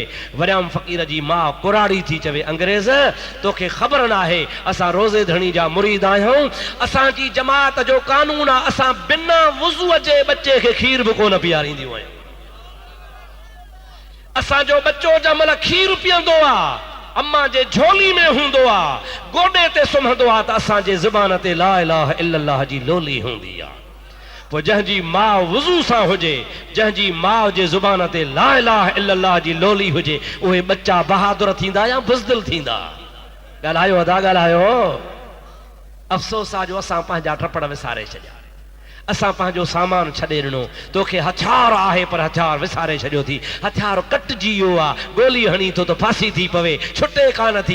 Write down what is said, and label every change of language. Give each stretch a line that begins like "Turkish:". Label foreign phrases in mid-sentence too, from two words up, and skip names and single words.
Sindhi: वरियाम फ़क़ीर जी माउ कुराड़ी थी चवे, अंग्रेज़ तोखे ख़बर न आहे असां रोज़े धणी जा मुरीद आहियूं, असांजी जमायत जो कानून आहे असां बिना वुज़ूअ जे बच्चे खे खीर बि कोन पीआरींदियूं आहियूं। असांजो बच्चो जंहिंमहिल खीर पीअंदो आहे अम्मा जे झोली में हूंदो आहे, गोॾे ते सुम्हंदो आहे, त असांजे ज़ुबान ते
Arabic: لا إله إلا الله
Sindhi: जी लोली हूंदी आहे। पोइ जंहिंजी माउ वुज़ू सां हुजे, जंहिंजी माउ जे ज़ुबान ते
Arabic: لا إله إلا الله
Sindhi: जी लोली हुजे, उहे बच्चा बहादुर थींदा या बुज़दिल थींदा? ॻाल्हायो अदा ॻाल्हायो। अफ़सोस आहे जो असां पंहिंजा टपड़ विसारे छॾिया, असां पंहिंजो सामान छॾे ॾिनो। तोखे हथियार आहे पर हथियार विसारे छॾियो थी। हथियार कटिजी वियो आहे, गोली हणी थो त फांसी थी पवे, छुटे कान थी।